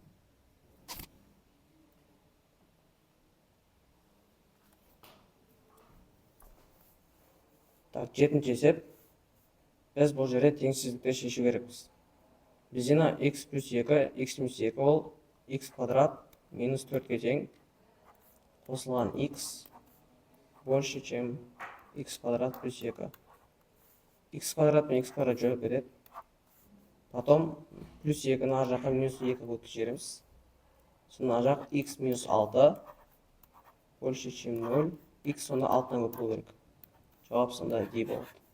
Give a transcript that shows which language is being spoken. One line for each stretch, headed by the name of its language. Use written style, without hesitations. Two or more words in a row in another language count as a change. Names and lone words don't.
Kazakh: Так, 7-ші есеп. Біз бұл жерде теңсіздікті шешу керекпіз. Бізде x плюс 2, x минус 2 ол x квадрат минус 4-ке тең қосылған x
Russian: больше, чем
Kazakh: x квадрат плюс 2. X квадрат пен x квадрат жойып кетеді. Потом плюс 2-ні ар жаққа минус 2 өткіземіз. Сонда жақ x минус 6
Russian: больше, чем
Kazakh: 0. X сонда 6-тан көп болу керек. Жауап сонда D болады.